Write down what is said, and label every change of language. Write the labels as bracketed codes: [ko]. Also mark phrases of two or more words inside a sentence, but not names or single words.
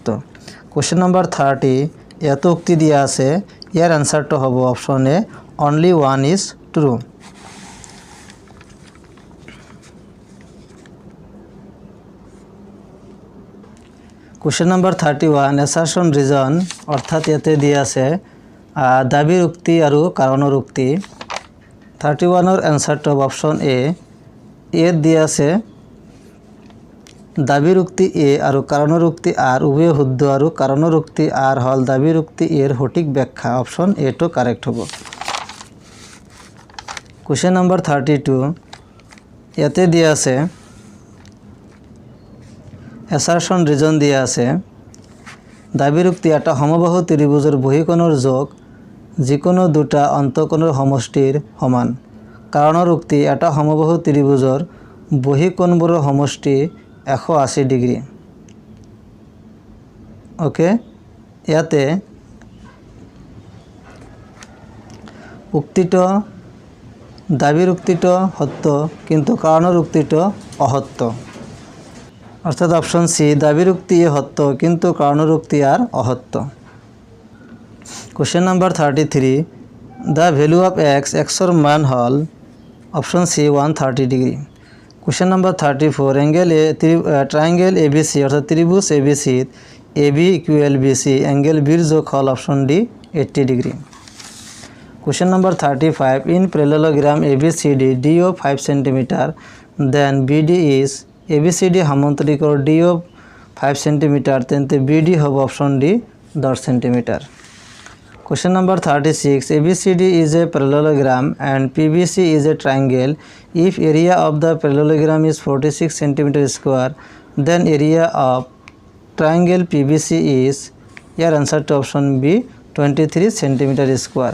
[en] question number [as] 30, এত উক্তি দিয়া আছে, ইয়ার অ্যান্সারটো হব [en] option A, only 1 is true. question number [as] 31, [en] assertion reason [as] অর্থাৎ এতে দিয়া আছে দাবির উক্তি আৰু কাৰণৰ উক্তি। 31-ৰ অ্যান্সারটো [en] option A, [as] এর দিয়া আছে দাবির উক্তি এ আৰু কাৰণৰ উক্তি আর উভয় শুদ্ধ, আৰু কাৰণৰ উক্তি আর হল দাবির উক্তি এর সঠিক ব্যাখ্যা, [en] option A [as] টো কারেক্ট হব। [en] question number [as] 32, ইয়াতে দিয়া আছে [en] assertion reason [as] দিয়া আছে, দাবির উক্তি এটা সমবাহু ত্রিভুজের বহিকোণৰ যোগ যিকোনো দুটা অন্তঃকোণৰ সমষ্টিৰ সমান। কাৰণৰ উক্তি এটা সমবাহু ত্রিভুজৰ বহিকোণবোৰৰ সমষ্টি 180 ডিগ্ৰী। ওকে, ইয়াতে উক্তিটো দাবির উক্তিটো সত্য কিন্তু কাৰণৰ উক্তিটো অসত্য, অর্থাৎ [en] option C, [as] দাবির উক্তি সত্য কিন্তু কাৰণৰ উক্তি আর অসত্য। [en] question number [as] 33, [en] the value of [as] এক্সর মান হল [en] option C 130 degree. question number [as] 34, [en] triangle ABC [as] অর্থাৎ ত্রিভুজ এবিসি [en] AB equal BC, angle [as] বির যোগ হল [en] option D 80 degree. question number 35, in parallelogram ABCD D of 5 centimeter, then BD is ABCD [as] সামান্তরিকর [en] D of 5 centimeter, [as] তেন্তে বিডি হব [en] option D 10 centimeter. Question number 36, ABCD is a parallelogram and PBC is a triangle. If area of the parallelogram is 46 cm square, then area of triangle PBC is, your answer to option B, 23 cm square.